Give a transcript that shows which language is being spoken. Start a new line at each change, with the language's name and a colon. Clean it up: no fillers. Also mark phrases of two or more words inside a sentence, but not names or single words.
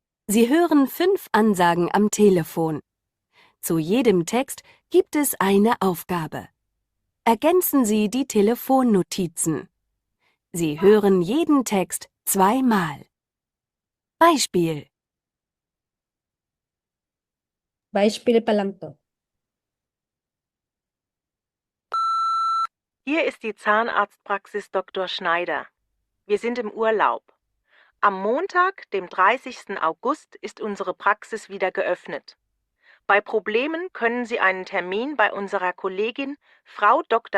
German: Sie hören 5 Ansagen am Telefon. Zu jedem Text gibt es eine Aufgabe. Ergänzen Sie die Telefonnotizen. Sie hören jeden Text 2-mal. Beispiel:
Filipino: Beispiel pa lang to.
German: Hier ist die Zahnarztpraxis Dr. Schneider. Wir sind im Urlaub. Am Montag, dem 30. August, ist unsere Praxis wieder geöffnet. Bei Problemen können Sie einen Termin bei unserer Kollegin Frau Dr.